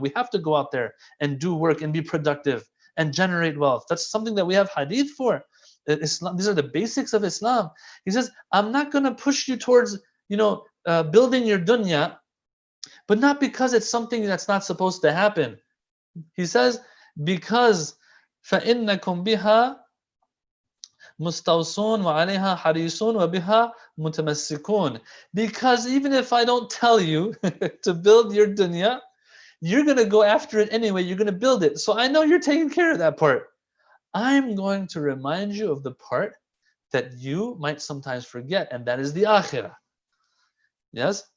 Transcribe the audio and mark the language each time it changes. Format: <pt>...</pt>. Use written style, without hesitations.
<en>We have to go out there and do work and be productive and generate wealth. That's something that we have hadith for. Islam, these are the basics of Islam. He says, I'm not going to push you towards, building your dunya, but not because it's something that's not supposed to happen. He says, because</en> <ar>فَإِنَّكُمْ بِهَا مُسْتَوْصُونَ وَعَلَيْهَا حَرِيصُونَ وَبِهَا مُتَمَسِّكُونَ.</ar> <en>Because even if I don't tell you to build your dunya, you're going to go after it anyway. You're going to build it. So I know you're taking care of that part. I'm going to remind you of the part that you might sometimes forget, and that is the akhirah. Yes?</en>